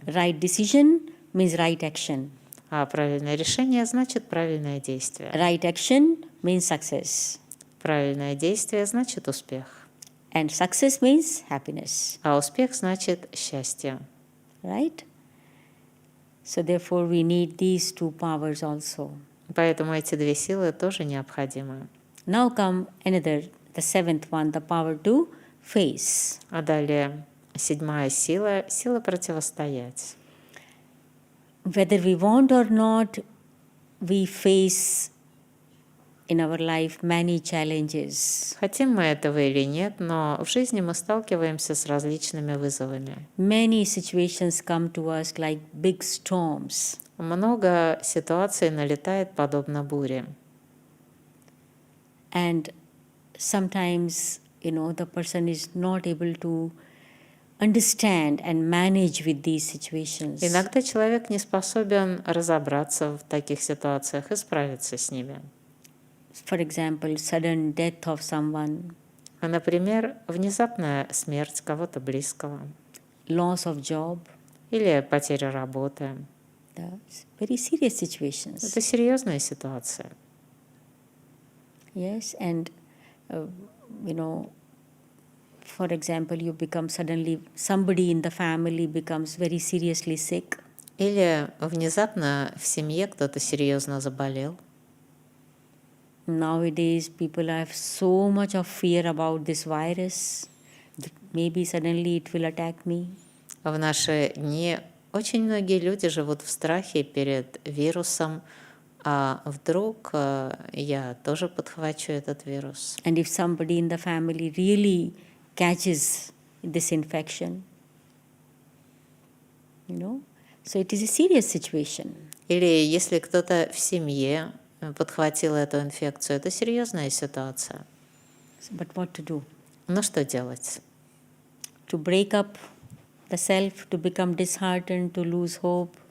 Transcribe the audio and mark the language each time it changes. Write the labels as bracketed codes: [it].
[en] Right decision means right action. [ru] А правильное решение значит правильное действие. [en] Right action means success. [ru] Правильное действие значит успех. [en] And success means happiness. [ru] А успех значит счастье. [en] Right? So therefore we need these two powers also. [ru] Поэтому эти две силы тоже необходимы. [en] Now come another, the seventh one, the power to face. [ru] А далее седьмая сила — сила противостоять. [en] Whether we want or not, we face in our life many challenges. [ru] Хотим мы этого или нет, но в жизни мы сталкиваемся с различными вызовами. [en] Many situations come to us like big storms. [ru] Много ситуаций налетает подобно буре. [en] And sometimes, the person is not able to understand and manage with these situations. [ru] Иногда человек не способен разобраться в таких ситуациях и справиться с ними. [en] For example, sudden death of someone, [ru] Например, внезапная смерть кого-то близкого [en] loss of job, [ru] или потеря работы. [en] very serious situations. [ru] Это серьезная ситуация. [en] Yes, and for example, you become suddenly, somebody in the family becomes very seriously sick. [ru] Или внезапно в семье кто-то серьезно заболел. [en] Nowadays, people have so much of fear about this virus. Maybe suddenly it will attack me. [ru] В наши дни очень многие люди живут в страхе перед вирусом, а вдруг я тоже подхвачу этот вирус. [en] And if somebody in the family really catches this infection, so it is a serious situation. [ru] Или если кто-то в семье подхватил эту инфекцию, это серьезная ситуация. [en] But what to do? [ru] Ну что делать? [en] To break up the self, to become disheartened, to lose hope.